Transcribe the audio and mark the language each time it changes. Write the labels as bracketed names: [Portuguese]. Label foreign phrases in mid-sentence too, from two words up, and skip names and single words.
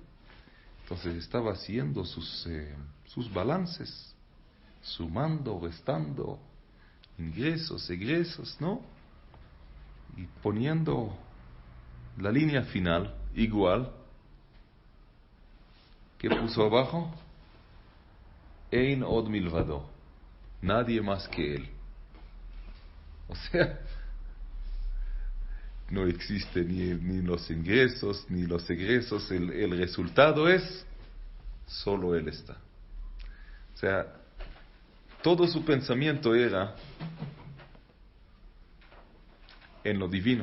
[Spanish] Entonces estaba haciendo sus balances, sumando, restando, ingresos, egresos, ¿no? Y poniendo la línea final igual. ¿Qué puso abajo? [Hebrew] אין עוד מלבדו. [Spanish] Nadie más que él. O sea, no existe ni los ingresos ni los egresos. El resultado es solo él está. O sea, todo su pensamiento era en lo divino.